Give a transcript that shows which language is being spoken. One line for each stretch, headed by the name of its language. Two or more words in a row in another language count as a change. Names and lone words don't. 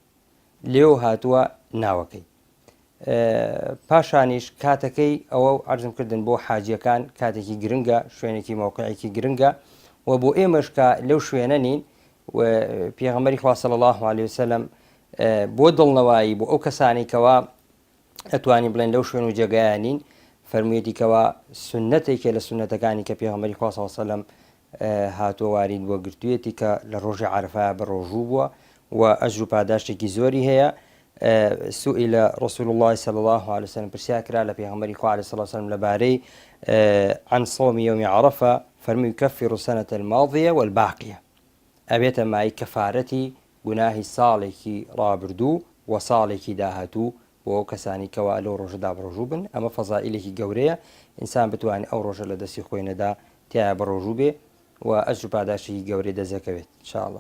Central Kurdish: لێو هاتووە ناوەکەی پاشانیش کاتەکەی ئەوە عەرزم کردن بۆ حاجیەکان کاتێکی گرنگە شوێنێکی مۆقعێکی گرنگە و بۆ ئێمەش کە لەو شوێنە نین و پێغەمبەری خوا
Arabic: صلی الله علیه وسلم
Central Kurdish: بۆ دڵنەوایی بۆ ئەو کەسانی کەوا ئەتوانین بڵێن لەو شوێن و جێگایانین فەرموویەتی کەوا سنەتێکە لە سنەتەکانی کە پێغەمبەری خوا
Arabic: صلی الله علیه وسلم
Central Kurdish: هاتووە وارد بۆ گرتوویەتی کە لە ڕۆژی عەرەفە بەڕۆژوو بووە و ئەجر و پاداشتێکی زۆری هەیە
Arabic: سئل رسول الله صلى الله عليه
Central Kurdish: وسلم پرسیار کرا لە پێغەمبەری خوا
Arabic: علیه الصلاة والسلام
Central Kurdish: لەبارەی
Arabic: عن صوم يوم عرفة
Central Kurdish: فەرمووی
Arabic: يكفر السنة الماضية والباقية
Central Kurdish: ئەبێتە مای کەفارەتی گوناهی ساڵێکی ڕابردوو و ساڵێکی داهاتوو بۆ ئەو کەسانی کەوا لەو ڕۆژەدا بڕۆژوو بن ئەمە فەزائیلێکی گەورەیە ئینسان بتوانێت ئەو ڕۆژە لە دەستی خۆی نەدا تایە بڕۆژوو بێ و ئەجر و پاداشی گەورەی دەزەکەوێت انشاءالله